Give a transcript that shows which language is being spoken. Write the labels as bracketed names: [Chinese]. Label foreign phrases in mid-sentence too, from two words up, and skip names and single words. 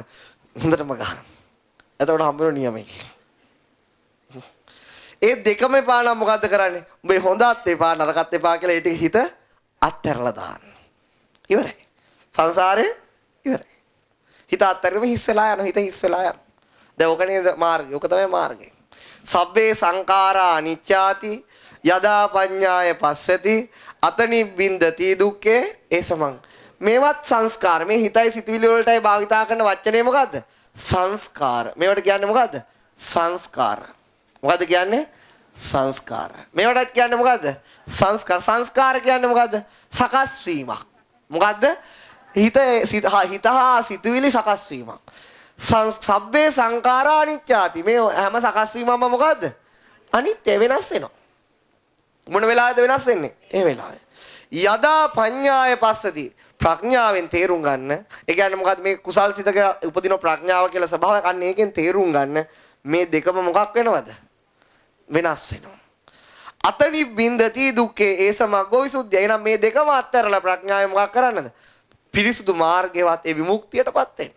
[Sinhala] හොඳටම ගහන්න. එතකොට හම්බුන නියමයි. ඒ දෙකම එපා නම් මොකද්ද කරන්නේ? උඹේ හොඳත් එපා නරකත් එපා කියලා ඒ ටික හිත අත්හැරලා දාන්න. ඉවරයි. සංසාරේ ඉවරයි. හිත අත්හැරීම හිස් වෙලා යනවා. හිත හිස් වෙලා යනවා. දැන් ඔක නේද මාර්ගය. ඔක තමයි මාර්ගය. [Pali] සබ්බේ සංඛාරා අනිච්චාති යදා පඤ්ඤාය පස්සති අතනි බින්දති දුක්ඛේ ඒසමං. [Sinhala] මේවත් සංස්කාර. මේ හිතයි සිතුවිලි වලටයි භාවිතා කරන වචනේ මොකද්ද? සංස්කාර. මේවට කියන්නේ මොකද්ද? සංස්කාර. මොකද්ද කියන්නේ? සංස්කාර. මේවටත් කියන්නේ මොකද්ද? සංස්කාර. සංස්කාර කියන්නේ මොකද්ද? සකස් වීමක්. මොකද්ද? හිත හා සිතුවිලි සකස් වීමක්. [Pali] සබ්බේ සංඛාරා අනිච්චාති. [Sinhala] මේ හැම සකස් වීමම මොකද්ද? අනිත්‍ය වෙනස් වෙනවා. මොන වෙලාවෙද වෙනස් වෙන්නේ? ඒ වෙලාවේ. [Pali] යදා පඤ්ඤාය පස්සති. [Sinhala] ප්‍රඥාවෙන් තේරුම් ගන්න. ඒ කියන්නේ මොකද්ද මේ කුසල් සිතක උපදින ප්‍රඥාව කියලා ස්වභාවයක්. අන්න ඒකෙන් තේරුම් ගන්න මේ දෙකම මොකක් වෙනවද? වෙනස් වෙනවා. [Pali] අතනි බින්දති දුක්ඛේ ඒසමග්ගෝ විසුද්ධිය. [Sinhala] එහෙනම් මේ දෙකම අත්හැරලා ප්‍රඥාවෙන් මොකක් කරන්නද? පිරිසුදු මාර්ගයවත් ඒ විමුක්තියටපත් වෙන්න.